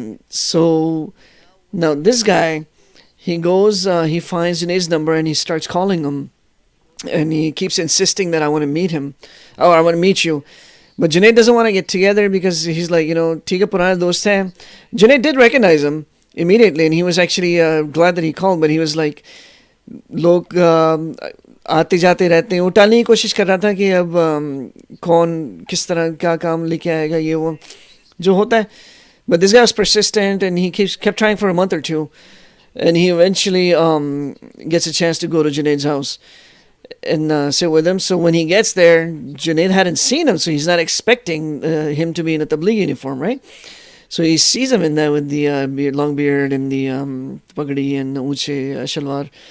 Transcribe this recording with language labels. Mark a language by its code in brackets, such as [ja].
[en] So now this guy, he goes, he finds Junaid's number and he starts calling him. And he keeps insisting that I want to meet him. Oh, I want to meet you. But Junaid doesn't want to get together because he's like, you know, [hi] Tiga Purana dost hai. [en] Junaid did recognize him immediately and he was actually glad that he called, but he was like, [hi] लोग आते जाते रहते हैं, वो टालने की कोशिश कर रहा था कि अब कौन किस तरह क्या काम लेके आएगा, ये वो जो होता है. [en] But this guy was persistent and he kept trying for a month or two, and he eventually gets a chance to go to Junaid's house and sit with him. So when he gets there, Junaid hadn't seen him, so he's not expecting him to be in a tabligh uniform, right? So he sees him in there with the long beard and the pagdi and the uche shalwar.